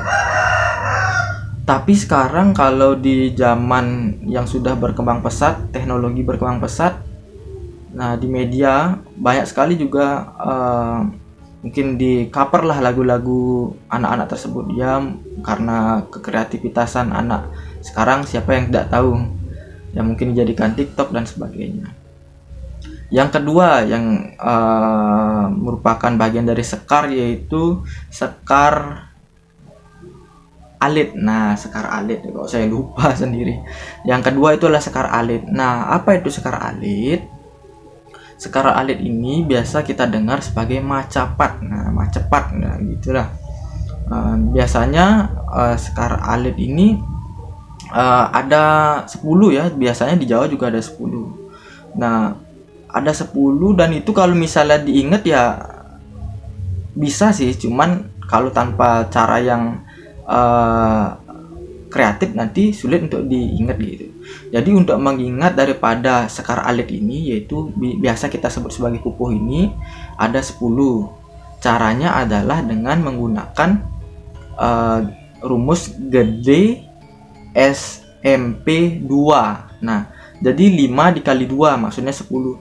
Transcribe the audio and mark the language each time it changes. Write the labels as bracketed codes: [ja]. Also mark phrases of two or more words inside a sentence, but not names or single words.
[id] Tapi sekarang kalau di zaman yang sudah berkembang pesat, teknologi berkembang pesat, nah di media banyak sekali juga mungkin di cover lah lagu-lagu anak-anak tersebut ya, karena kekreativitasan anak sekarang siapa yang tidak tahu ya, mungkin dijadikan TikTok dan sebagainya. Yang kedua yang merupakan bagian dari sekar yaitu sekar alit. Nah, sekar alit kok saya lupa sendiri. Yang kedua itu adalah sekar alit. Nah, apa itu sekar alit? Sekar alit ini biasa kita dengar sebagai macapat. Nah, macapat, nah gitulah. Biasanya sekar alit ini ada 10 ya. Biasanya di Jawa juga ada 10. Nah, ada 10 dan itu kalau misalnya diingat ya bisa sih, cuman kalau tanpa cara yang kreatif nanti sulit untuk diingat gitu. Jadi untuk mengingat daripada sekar alit ini, yaitu biasa kita sebut sebagai kupuh ini, ada 10. Caranya adalah dengan menggunakan rumus gede SMP 2. Nah, jadi 5 dikali 2 maksudnya 10.